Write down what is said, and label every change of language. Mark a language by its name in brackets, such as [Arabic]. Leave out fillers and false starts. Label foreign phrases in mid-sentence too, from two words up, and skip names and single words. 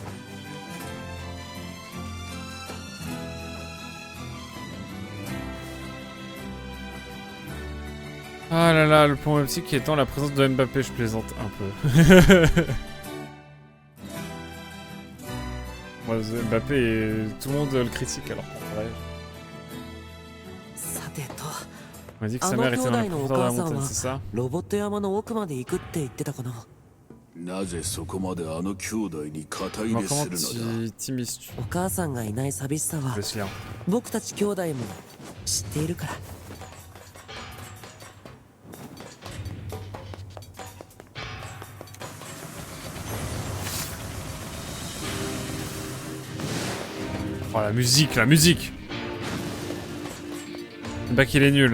[French] Ah là là, le problématique étant la présence de Mbappé, je plaisante un peu. Moi, Mbappé, tout le monde le critique alors qu'en vrai... On m'a dit que sa mère était dans la profondeur de la montagne, c'est ça? [Japanese] ロボット山の奥まで行くって言ってたかな。なぜそこまであの兄弟に肩入 [French] Comment [Japanese] れするのだ。 [French] t'immisces-tu? [Japanese] お母さんがいない寂しさは [French] Je suis là. [Japanese] 僕たち兄弟も知っているから。 [French] Oh la musique, la musique! Le bac il est nul.